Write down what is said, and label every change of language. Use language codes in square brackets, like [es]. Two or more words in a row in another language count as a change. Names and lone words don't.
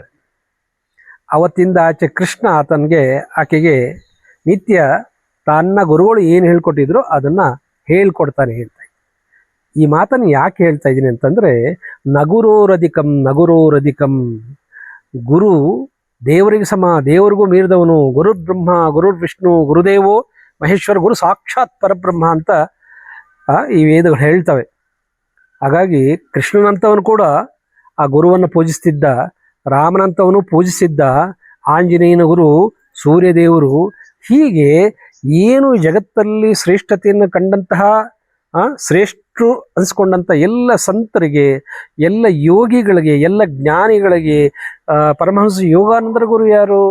[kn] ಅವತ್ತಿಂದ ಆಚೆ ಕೃಷ್ಣ ಆಕೆಗೆ ನಿತ್ಯ ತನ್ನ ಗುರುಗಳು ಏನು ಹೇಳ್ಕೊಟ್ಟಿದ್ರು ಅದನ್ನು ಹೇಳ್ಕೊಡ್ತಾನೆ. ಈ ಮಾತನ್ನು ಯಾಕೆ ಹೇಳ್ತಾ ಇದ್ದೀನಿ ಅಂತಂದರೆ, ನಗುರೋರಧಿಕಂ ಗುರು ದೇವರಿಗೆ ಸಮ, ದೇವರಿಗೂ ಮೀರಿದವನು, [sa] ಗುರುರ್ ಬ್ರಹ್ಮ ಗುರುರ್ ವಿಷ್ಣು ಗುರುದೇವೋ ಮಹೇಶ್ವರ, ಗುರು ಸಾಕ್ಷಾತ್ ಪರಬ್ರಹ್ಮ [kn] ಅಂತ ಈ ವೇದಗಳು ಹೇಳ್ತವೆ. ಹಾಗಾಗಿ ಕೃಷ್ಣನಂತವನು ಕೂಡ ಆ ಗುರುವನ್ನು ಪೂಜಿಸ್ತಿದ್ದ, ರಾಮನಂತವನು ಪೂಜಿಸಿದ್ದ, ಆಂಜನೇಯನ ಗುರು ಸೂರ್ಯದೇವರು. ಹೀಗೆ ಏನು ಜಗತ್ತಲ್ಲಿ ಶ್ರೇಷ್ಠತೆಯನ್ನು ಕಂಡಂತಹ ಶ್ರೇಷ್ಠರು ಅನಿಸ್ಕೊಂಡಂಥ ಎಲ್ಲ ಸಂತರಿಗೆ, ಎಲ್ಲ ಯೋಗಿಗಳಿಗೆ, ಎಲ್ಲ ಜ್ಞಾನಿಗಳಿಗೆ ಪರಮಹಂಸ ಯೋಗಾನಂದರ ಗುರು ಯಾರು?